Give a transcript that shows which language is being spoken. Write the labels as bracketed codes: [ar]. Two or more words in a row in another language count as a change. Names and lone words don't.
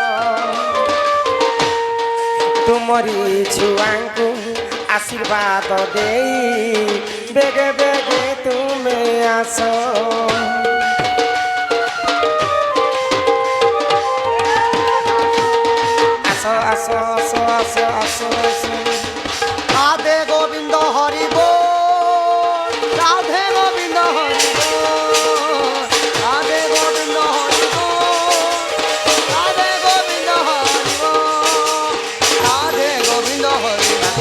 [or] ତୁମରି ଛୁଆଙ୍କୁ ଆଶୀର୍ବାଦ ଦେଇ ବେଗେ ବେଗେ ତୁମେ ଆସ। ଆସ ଆସ ଆସ ଆସ ଆସ ଆସ। [bn] রাধে গোবিন্দ হরি বল, রাধে গোবিন্দ হরি বল, রাধে গোবিন্দ হরি বল, রাধে গোবিন্দ হরি বল, রাধে গোবিন্দ হরি বল,